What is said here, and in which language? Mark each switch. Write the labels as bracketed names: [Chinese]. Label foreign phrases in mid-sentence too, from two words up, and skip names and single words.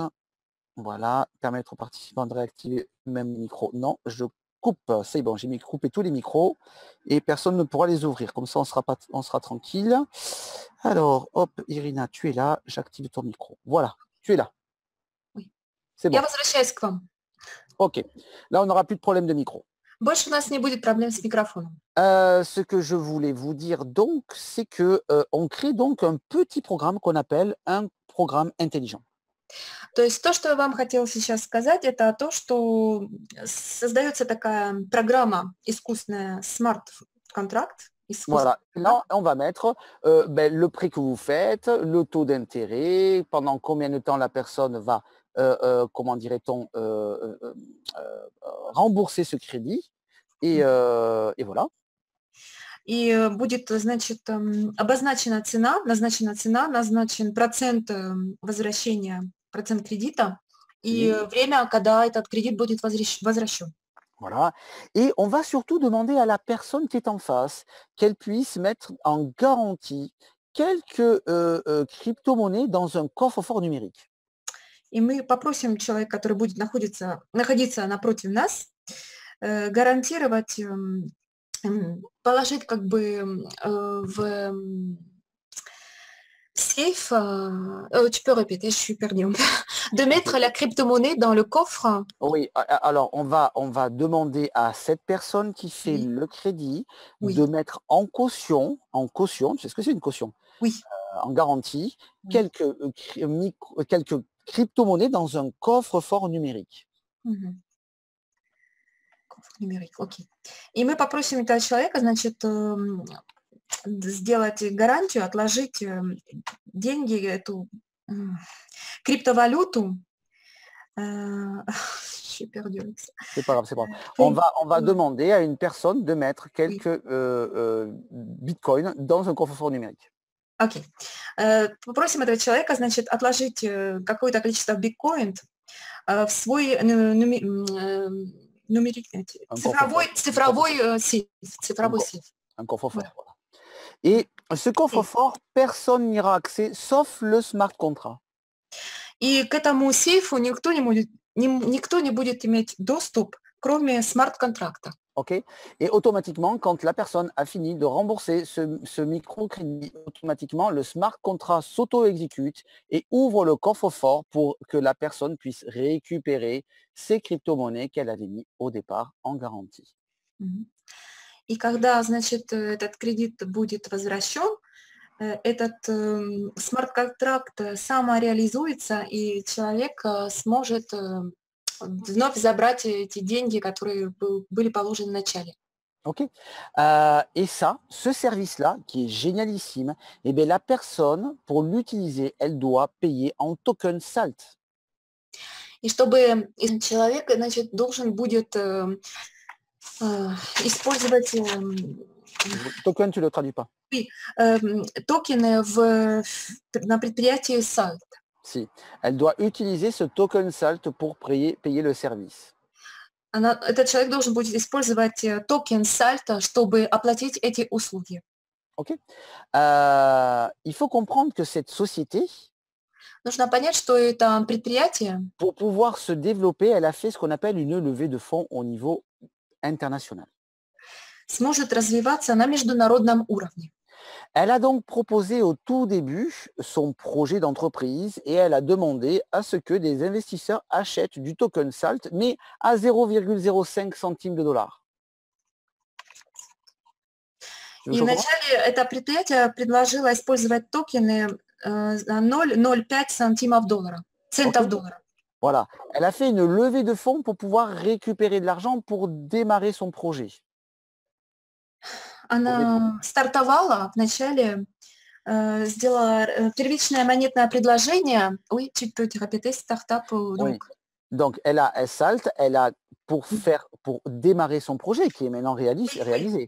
[French] Voilà, permettre aux participants de réactiver même micro. Non, je coupe. C'est bon, j'ai coupé tous les micros et personne ne pourra les ouvrir. Comme ça, on sera tranquille. Alors, hop, Irina, tu es là. J'active ton micro. Voilà, tu es là. Oui. C'est bon. [Russian] Я возвращаюсь к вам. [French] Ok. Là, on n'aura plus de problème de micro. [Russian] Больше у нас не будет проблем с микрофоном. [French] Ce que je voulais vous dire donc, c'est que on crée donc un petit programme qu'on appelle un programme intelligent. [Russian] То есть то, что я вам хотела сейчас сказать, это то, что создается такая программа искусственная смарт-контракт. [French] Voilà, là, on va mettre le prix que vous faites, le taux d'intérêt, pendant combien de temps la personne va, comment dirait-on, rembourser ce crédit. Et voilà. [Russian] И будет, значит, обозначена цена, назначен процент возвращения, процент кредита и время, когда этот кредит будет возвращен. [French] Voilà. Et on va surtout demander à la personne qui est en face qu'elle puisse mettre en garantie quelques crypto-monnaies dans un coffre-fort numérique. [Russian] И мы попросим человека, который будет находиться напротив нас, гарантировать, положить как бы в сейф, [French] tu peux répéter, je suis perdue. De mettre la crypto-monnaie dans le coffre. Oui, alors on va demander à cette personne qui fait le crédit de mettre en caution, tu sais ce que c'est une caution? Oui. En garantie, quelques crypto-monnaies dans un coffre-fort numérique. Numérique, [Russian] окей. И мы попросим этого человека, значит, сделать гарантию, отложить деньги, эту криптовалюту. [French] Je suis perdue. C'est pas grave, c'est pas grave. On va demander à une personne de mettre quelques bitcoins dans un coffre-fort numérique. [Russian] Окей. Попросим этого человека, значит, отложить какое-то количество биткоин в свой цифровой сейф. [French] Un coffre-fort. Voilà. Et ce coffre-fort, personne n'ira accès sauf le [English] smart contract. [Russian] И к этому сейфу никто не будет иметь доступ, кроме смарт-контракта. [French] Okay. Et automatiquement, quand la personne a fini de rembourser ce microcrédit, automatiquement, le [English] smart contract [French] s'auto-exécute et ouvre le coffre-fort pour que la personne puisse récupérer ses crypto-monnaies qu'elle avait mis au départ en garantie. [Russian] И когда, значит, этот кредит будет возвращен, этот смарт-контракт самореализуется, и человек сможет вновь забрать эти деньги, которые были положены в начале. [French] Ok. Et ça, ce service-là, qui est génialissime, eh bien, la personne, pour l'utiliser, elle doit payer en token SALT. [Russian] И чтобы человек, значит, должен будет использовать... [French] Token, tu ne le traduis pas? Oui, [Russian] токены на предприятии SALT. [French] Si, elle doit utiliser ce token SALT pour payer le service. [Russian] Этот человек должен будет использовать токен SALT, чтобы оплатить эти услуги. [French] Ok. Il faut comprendre que cette société, [Russian] Нужно понять, что это предприятие [French] Pour pouvoir se développer, elle a fait ce qu'on appelle une levée de fonds au niveau international. [Russian] сможет развиваться на международном уровне. [French] Elle a donc proposé au tout début son projet d'entreprise et elle a demandé à ce que des investisseurs achètent du token SALT, mais à 0,05 centimes de dollar. Tu veux que [Russian] И [French] je recommence? [Russian] вначале это предприятие предложило использовать токены за 0,05 сантимов доллара, [French] Ok. [Russian] центов доллара. [French] Voilà. Elle a fait une levée de fonds pour pouvoir récupérer de l'argent pour démarrer son projet. [Russian] Она стартовала вначале, сделала первичное монетное предложение. [French] Oui, tu peux te répéter, start-up, Oui. donc. Donc, elle a SALT, elle a pour démarrer son projet qui est maintenant réalisé.